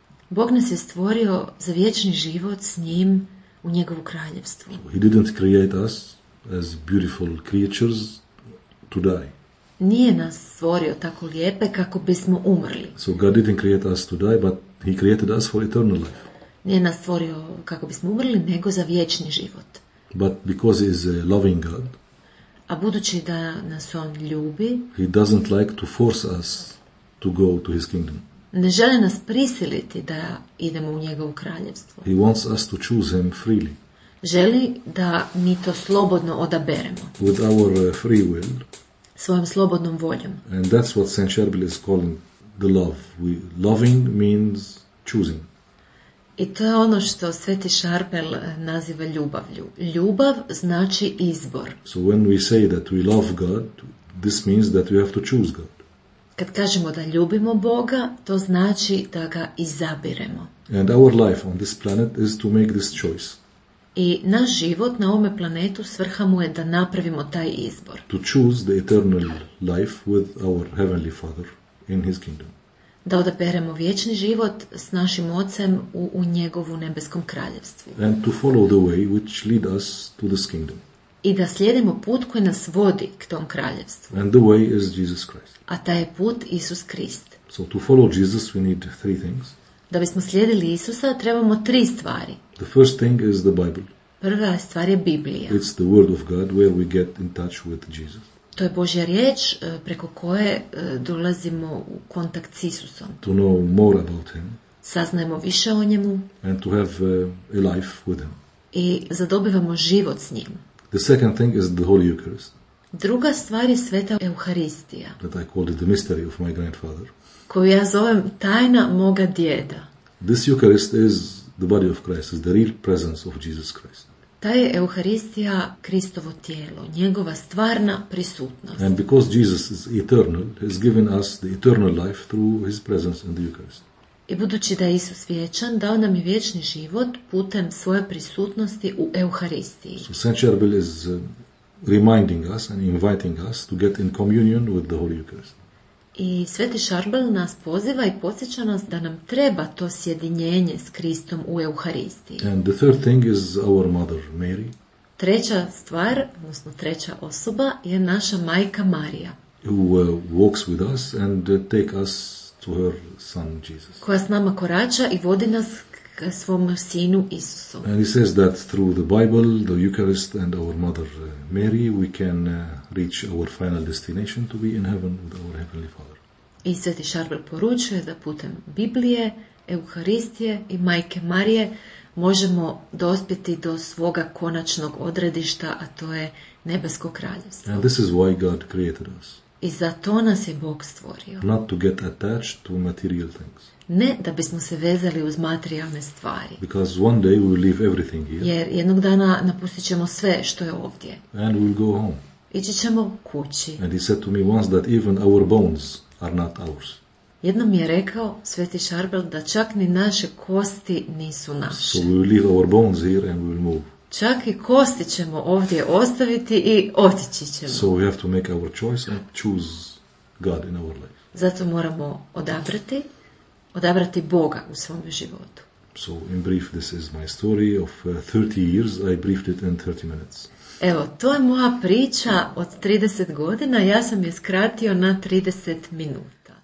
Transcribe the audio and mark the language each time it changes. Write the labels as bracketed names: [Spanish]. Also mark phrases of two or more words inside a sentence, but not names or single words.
[Croatian] Bog nas je stvorio za vječni život s njim u njegovu kraljevstvu. [English] He didn't create us as beautiful creatures to die. [Croatian] Nije nas stvorio tako lijepe kako bismo umrli. [English] So God didn't create us to die, but He created us for eternal life. [Croatian] Nije nas stvorio kako bismo umrli, nego za vječni život. [English] But because He is a loving God, [Croatian] A budući da nas on ljubi, [English] He doesn't like to force us to go to His kingdom. [Croatian] ne želi nas prisiliti da idemo u njegovo kraljevstvo. [English] He wants us to choose Him freely. [Croatian] Želi da mi to slobodno odaberemo, [English] With our free will. [Croatian] svojom slobodnom voljom. [English] And that's what Saint Charbel is calling the love. Loving means choosing. [Croatian] I to je ono što Sveti Šarpel naziva ljubavlju. Ljubav znači izbor. [English] So when we say that we love God, this means that we have to choose God. [Croatian] Kad kažemo da ljubimo Boga, to znači da ga izabiremo. [English] And our life on this planet is to make this choice. [Croatian] I naš život na ovome planetu svrha mu je da napravimo taj izbor. [English] To choose the eternal life with our Heavenly Father in His kingdom. [Croatian] Da odaberemo vječni život s našim Ocem u njegovu nebeskom kraljevstvu. [English] And to follow the way which lead us to this kingdom. [Croatian] I da slijedimo put koji nas vodi k tom kraljevstvu. [English] And the way is Jesus Christ. [Croatian] A taj je put Isus Krist. [English] So to follow Jesus we need three things. [Croatian] Da bismo slijedili Isusa trebamo 3 stvari. [English] The first thing is the Bible. [Croatian] Prva stvar je Biblija. [English] It's the Word of God where we get in touch with Jesus. [Croatian] To je Božja riječ preko koje dolazimo u kontakt s Isusom. [English] To know more about Him. [Croatian] Saznajemo više o njemu [English] And to have a life with Him. [Croatian] i zadobivamo život s njim. [English] The second thing is the Holy Eucharist. [Croatian] Druga stvar je Sveta Euharistija, [English] That I called it the mystery of my grandfather. [Croatian] koju ja zovem tajna moga djeda. [English] This Eucharist is the body of Christ, is the real presence of Jesus Christ. [Croatian] Ta je Euharistija Kristovo tijelo, njegova stvarna prisutnost. [English] And because Jesus is eternal, He has given us the eternal life through His presence in the Eucharist. [Croatian] I budući da je Isus vječan, dao nam je vječni život putem svoje prisutnosti u Euharistiji. [English] So Saint Charbel is reminding us and inviting us to get in communion with the Holy Eucharist. [Croatian] I Sveti Šarbel nas poziva i podsjeća nas da nam treba to sjedinjenje s Kristom u Euharistiji. [English] And the third thing is our mother, Mary, [Croatian] Treća stvar, odnosno treća osoba, je naša majka Marija, [English] who walks with us and take us to her son Jesus. [Croatian] koja s nama korača i vodi nas k svom sinu Isusu. [English] And he says that through the Bible, the Eucharist and our mother Mary, we can reach our final destination to be in heaven with our Heavenly Father. [Croatian] I Sveti Šarbel poručuje da putem Biblije, Euharistije i majke Marije možemo dospjeti do svoga konačnog odredišta, a to je nebesko kraljevstvo. [English] And this is why God created us. [Croatian] I za to nas je Bog stvorio. [English] Not to get attached to material things. [Croatian] Ne da bismo se vezali uz materijalne stvari. [English] Because one day we will leave everything here [Croatian] Jer jednog dana napustit ćemo sve što je ovdje. [English] and we will go home. [Croatian] Ići ćemo kući. [English] And he said to me once that even our bones are not ours. [Croatian] Jednom mi je rekao Sveti Šarbel da čak ni naše kosti nisu naše. [English] So we will leave our bones here and we will move. [Croatian] Čak i kosti ćemo ovdje ostaviti i otići ćemo. [English] So we have to make our choice and choose God in our life. [Croatian] Zato moramo odabrati Boga u svom životu. [English] So in brief, this is my story of 30 years. I briefed it in 30 minutes. [Croatian] Evo, to je moja priča od 30 godina, ja sam je skratio na 30 minuta.